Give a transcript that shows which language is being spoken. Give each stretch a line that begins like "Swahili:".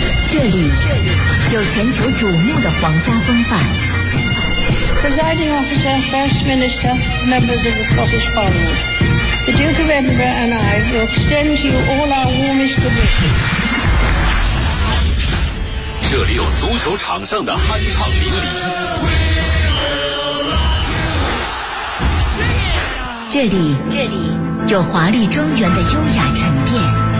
Chinese: 这里有全球瞩目的皇家风范。
English: Presiding officer, First Minister, members of the Scottish Parliament, the Duke of Edinburgh and I will extend to you all our warmest good wishes.
Chinese: 这里有足球场上的酣畅淋漓，这里有华丽庄园的优雅沉淀。